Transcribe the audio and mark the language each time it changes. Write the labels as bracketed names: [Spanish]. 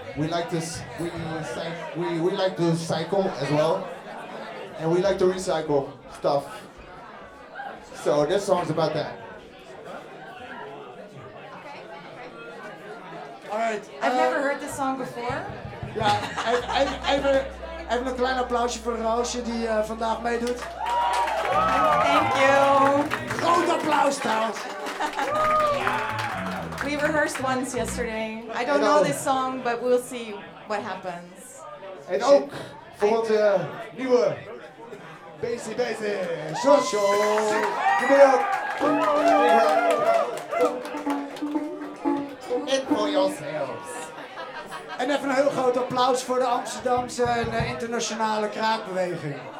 [English] We like to cycle as well, and we like to recycle stuff. So this song's about that. Okay. All right. I've never heard this song before. Yeah, I've even [Dutch] een klein applausje voor Roosje die vandaag meedoet. [English] Thank you. [Dutch] Groot applaus trouwens. [English] We rehearsed once yesterday. I don't know this song, but we'll see what happens. [Dutch] En ook voor onze nieuwe Basie Shosho. [English] Give it up. And for yourselves. [Dutch] En even een heel groot applaus voor de Amsterdamse en internationale kraakbeweging.